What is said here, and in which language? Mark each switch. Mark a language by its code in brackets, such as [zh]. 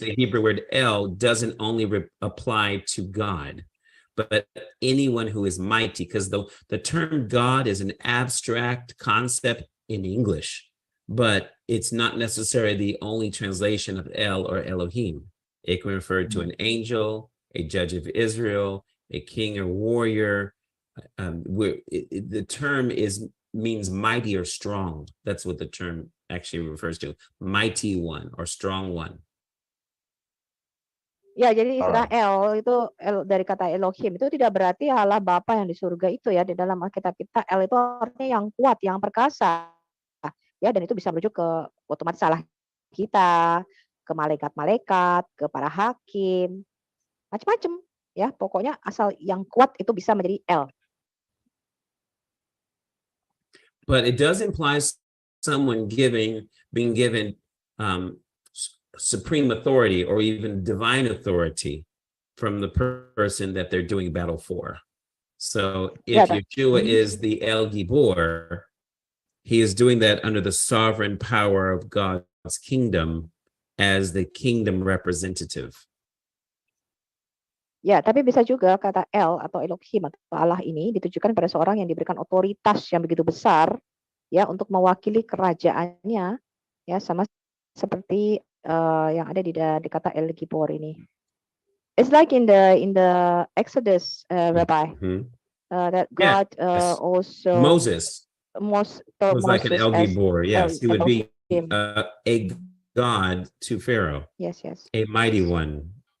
[en] the Hebrew word L doesn't only apply to God, but anyone who is mighty, because the term God is an abstract concept in English, but it's not necessarily the only translation of El or Elohim. It can refer to an angel, a judge of Israel, a king or warrior. The term means mighty or strong. That's what the term actually refers to. Mighty one or strong one. [id] Ya, jadi istilah El itu dari kata Elohim itu tidak berarti Allah Bapa yang di surga itu ya. Di dalam Alkitab kita El itu artinya yang kuat, yang perkasa. Ya, dan itu bisa merujuk ke otomatis salah kita, ke malaikat-malaikat, ke para hakim, macam-macam ya. Pokoknya asal yang kuat itu bisa menjadi El. [en] But it does imply someone being given supreme authority or even divine authority from the person that they're doing battle for. So if Yeshua is the El Gibor, he is doing that under the sovereign power of God's kingdom as the kingdom representative. [id] Ya, tapi bisa juga kata El atau Elohim atau Allah ini ditujukan pada seorang yang diberikan otoritas yang begitu besar ya untuk mewakili kerajaannya ya, sama seperti yang ada di kata El Gibor ini. [en] It's like in the Exodus, Rabbi, that God also Moses was like an El Gibor. Yes, he would be a god to Pharaoh. Yes. A mighty one.